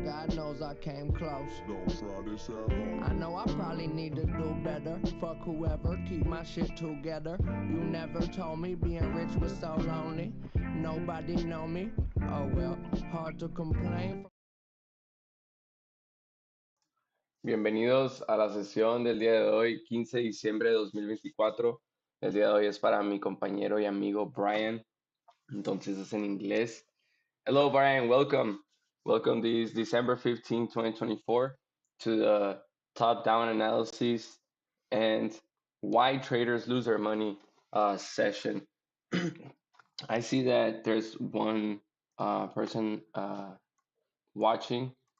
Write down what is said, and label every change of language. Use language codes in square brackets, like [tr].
[en] God knows I came close. Don't try this at home. I know I probably need to do better. Fuck whoever, keep my shit together. You never told me being rich was so lonely. Nobody know me. Oh well, hard to complain. [es] Bienvenidos a la sesión del día de hoy, 15 de diciembre de 2024. El día de hoy es para mi compañero y amigo Brian, entonces es en inglés. [en] Hello Brian, welcome. Welcome this December 15, 2024 to the top-down analysis and why traders lose their money session. I see that there's one person watching.